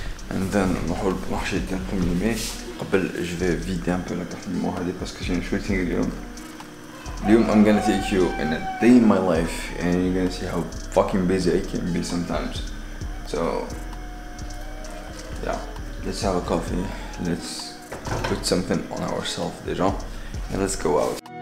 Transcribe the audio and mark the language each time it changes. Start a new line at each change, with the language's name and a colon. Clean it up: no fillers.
English: And then
Arabic: نروحو للبلانشي ديال الكميمي. قبل
French: je vais vider un peu la carte mémoire
Arabic: هادي
French: parce que j'ai une shooting
Arabic: اليوم. اليوم
English: I'm gonna take you in a day in my life and you're gonna see how fucking busy I can be sometimes. So yeah, let's have a coffee. Let's put something on ourselves
French: déjà
English: and let's go out.